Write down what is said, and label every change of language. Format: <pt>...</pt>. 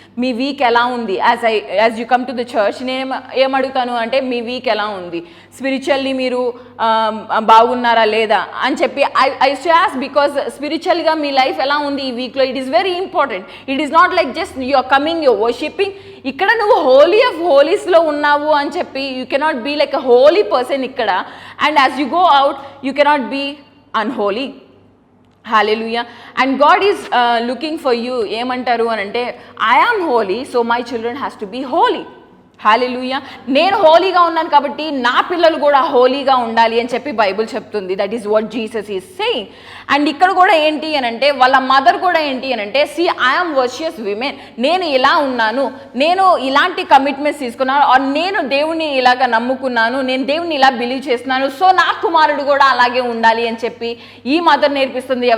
<te>మీ week ఎలా ఉంది,</te> <en>as you come to the church</en> <te>నేను ఏమడుగుతాను అంటే మీ వీక్ ఎలా ఉంది, స్పిరిచువల్లీ మీరు బాగున్నారా లేదా అని చెప్పి</te> <en>I ask, because</en> <te>స్పిరిచువల్గా మీ లైఫ్ ఎలా ఉంది ఈ వీక్లో.</te> <en>It is very important. It is not like just you are coming, you worshipping.</en> <te>ఇక్కడ నువ్వు హోలీ ఆఫ్ హోలీస్లో ఉన్నావు అని చెప్పి</te> <en>You cannot be like a holy person ఇక్కడ, and as you go out you cannot be unholy. Hallelujah. And God is looking for you.</en> <te>ఏమంటారు అని అంటే</te> <en>I am holy, so my children has to be holy. Hallelujah.</en> <te>నేను హోలీగా ఉన్నాను కాబట్టి నా పిల్లలు కూడా హోలీగా ఉండాలి అని చెప్పి బైబుల్ చెప్తుంది.</te> <en>That is what Jesus is saying.</en> <te>And ఇక్కడ కూడా ఏంటి అని అంటే వాళ్ళ మదర్ కూడా ఏంటి అని అంటే</te> <en>see I'm virtuous women,</en> <te>నేను ఇలా ఉన్నాను, నేను ఇలాంటి కమిట్మెంట్స్ తీసుకున్నాను, నేను దేవుని ఇలాగ నమ్ముకున్నాను, నేను దేవుని ఇలా బిలీవ్ చేస్తున్నాను, సో నా కుమారుడు కూడా అలాగే ఉండాలి అని చెప్పి ఈ మదర్ నేర్పిస్తుంది.</te>